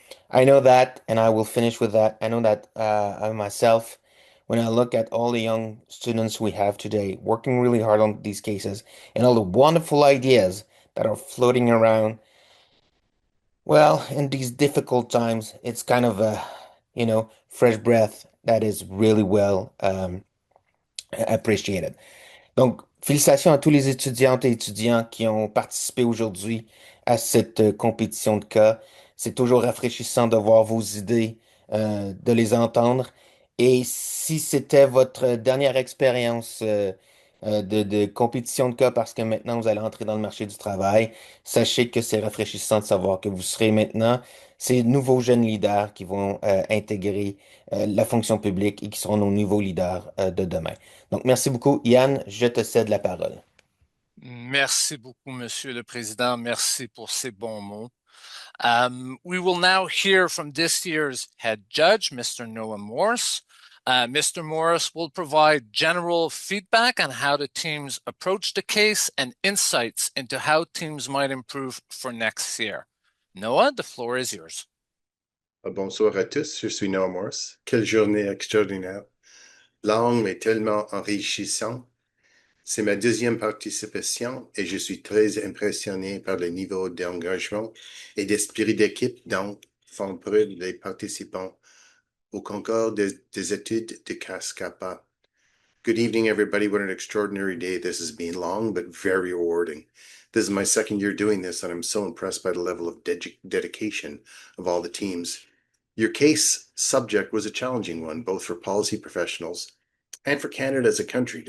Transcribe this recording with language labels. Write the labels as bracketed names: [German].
[English] I know that, and I will finish with that. I know that I myself, when I look at all the young students we have today working really hard on these cases and all the wonderful ideas that are floating around, well, in these difficult times, it's kind of a, fresh breath that is really well appreciated. [French] Donc, félicitations à tous les étudiantes et étudiants qui ont participé aujourd'hui à cette compétition de cas. C'est toujours rafraîchissant de voir vos idées, de les entendre. Et si c'était votre dernière expérience de compétition de cas, parce que maintenant vous allez entrer dans le marché du travail, sachez que c'est rafraîchissant de savoir que vous serez maintenant ces nouveaux jeunes leaders qui vont intégrer la fonction publique et qui seront nos nouveaux leaders de demain. Donc, merci beaucoup. Yann, je te cède la parole. Merci beaucoup, Monsieur le Président. Merci pour ces bons mots. [English] We will now hear from this year's head judge, Mr. Noah Morse. Mr. Morris will provide general feedback on how the teams approach the case and insights into how teams might improve for next year. Noah, the floor is yours. [French] Bonsoir à tous, je suis Noah Morse. Quelle journée extraordinaire. Longue mais tellement enrichissante. C'est ma deuxième participation et je suis très impressionné par le niveau d'engagement et d'esprit d'équipe dont font preuve les participants au concours des études de CAPPA. [English] Good evening, everybody. What an extraordinary day this has been. Long, but very rewarding. This is my second year doing this, and I'm so impressed by the level of dedication of all the teams. Your case subject was a challenging one, both for policy professionals and for Canada as a country.